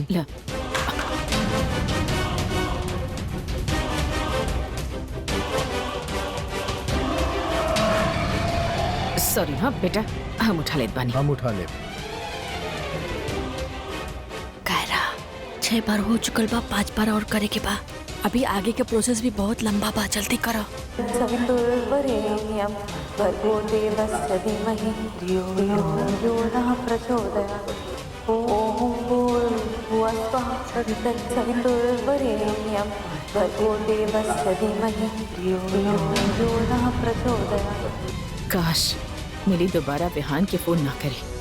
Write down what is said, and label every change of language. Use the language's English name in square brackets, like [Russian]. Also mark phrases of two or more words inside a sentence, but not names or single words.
[Bhojpuri] ला सॉरी। हाँ बेटा, हम उठा लेत बानी। हम उठा ले। कायरा 6 बार हो चुकल बा, 5 बार और करे के बा। अभी आगे के प्रोसेस भी बहुत लंबा बा, जल्दी करो। [Sanskrit] सवितुर्वरेण्यं भर्गो देवस्य धीमहि धियो यो नः प्रचोदयात्। ॐ भूर्भुवस्वः तत्सवितुर्वरेण्यं भर्गो देवस्य धीमहि धियो यो नः प्रचोदयात्। [Bhojpuri] काश मिली दोबारा विहान के फोन ना करे।